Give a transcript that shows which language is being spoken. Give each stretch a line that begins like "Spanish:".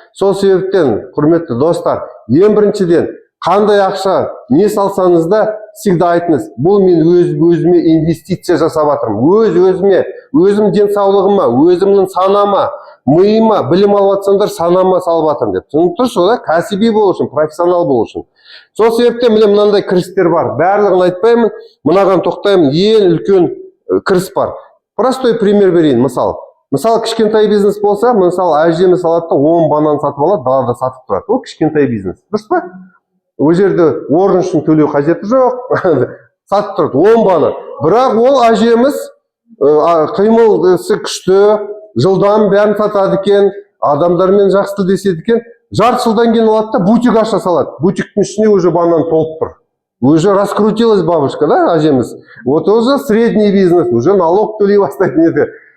Kazakh: Сол себептен, құрметті достар, ең біріншіден, қандай ақша не салсаңыз да, всегда айтыңыз, бұл мен өзіме инвестиция жасап жатырмын. Өзіме, өзім денсаулығыма, өзімнің санама, миыма, білім алып жатсаңдар, санама салып жатырмын деп. Түсініп тұрсыз, да? Кәсіби болу үшін, профессионал болу үшін. Сол себептен міне мынандай кірістер бар. Барлығын айтпаймын, мынаған тоқтаймын. Ең үлкен кіріс бар. Простой пример берейін, мысал. Мысалы, кішкентай бизнес болса, мысалы, әжеміз алады да 10 банан сатып алады, далада сатып тұрады. Ол кішкентай бизнес. Дұрыс па? Ол жерде орын үшін төлеу қажеті жоқ. Сатып тұрады 10 банан. Бірақ ол әжеміз қимылдысы күшті, жылдам бәрін сатады екен, адамдармен жақсы тілдеседі екен. Жарты жылдан кейін алады да бутик аша салады. Бутиктің ішіне уже банан толып тұр.
Russian: Уже раскрутилась бабушка, да, әжеміз. Вот уже средний бизнес, уже налог
Kazakh: төлей бастайды неді.